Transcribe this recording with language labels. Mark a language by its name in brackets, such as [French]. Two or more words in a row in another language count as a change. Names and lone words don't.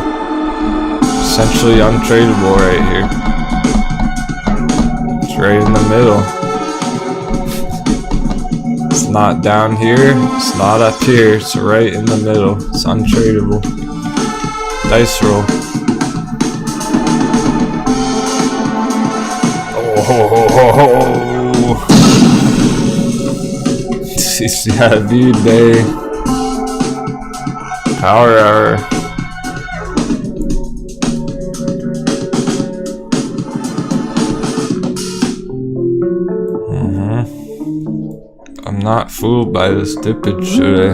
[English] Essentially untradeable right here. It's right in the middle. It's not down here. It's not up here. It's right in the middle. It's untradeable. Dice roll. Oh, ho, ho, ho, ho. CCIV day. Power hour. I'm not fooled by this dippage today.